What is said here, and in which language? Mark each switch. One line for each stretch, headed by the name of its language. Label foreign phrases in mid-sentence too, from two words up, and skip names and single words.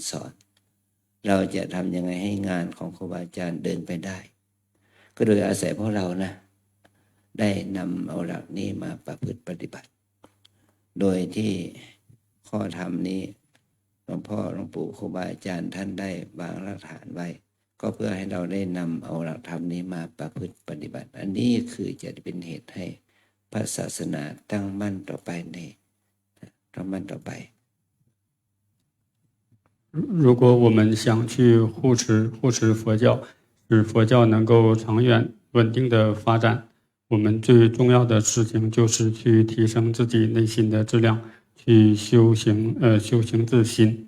Thai: สอนเราจะทำยังไงให้งานของครูบาอาจารย์เดินไปได้ก็โดยอาศัยพวกเรานะได้นำเอาหลักนี้มาประพฤติปฏิบัติโดยที่ข้อธรรมนี้หลวงพ่อหลวงปู่ครูบาอาจารย์ท่านได้วางรากฐานไว้ก็เพื่อให้เราได้นำเอาหลักธรรมนี้มาประพฤติปฏิบัติอันนี้คือจะเป็นเหตุให้พระศาสนาตั้งมั่นต่อไปตั้งมั่นต่อไป
Chinese: 如果我们想去护持佛教，使佛教能够长远稳定的发展，我们最重要的事情就是去提升自己内心的质量，去修行自心。